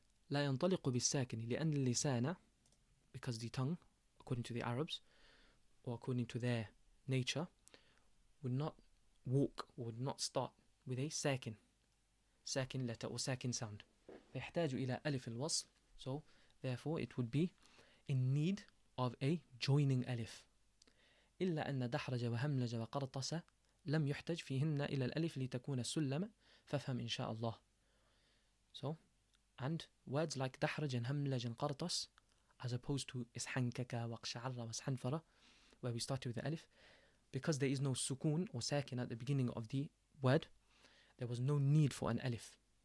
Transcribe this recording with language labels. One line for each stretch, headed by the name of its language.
Arabic: لا ينطلق بالساكن لأن اللسان,
English: because the tongue, according to the Arabs, or according to their nature, would not walk, or would not start with a sakin letter or sakin sound.
Arabic: فيحتاج إلى ألف الوصل,
English: so therefore it would be in need of a joining alif.
Arabic: إلا أن دحرج وهملج وقرطس لم يحتج فيهن إلى الألف لتكون السلم فافهم إن شاء الله.
English: So, and words like دحرج and هملج and قرطس, as opposed to ishankaka وقشعر واسحنفر, where we started with the alif, because there is no sukun or sakin at the beginning of the word, there was no need for an alif.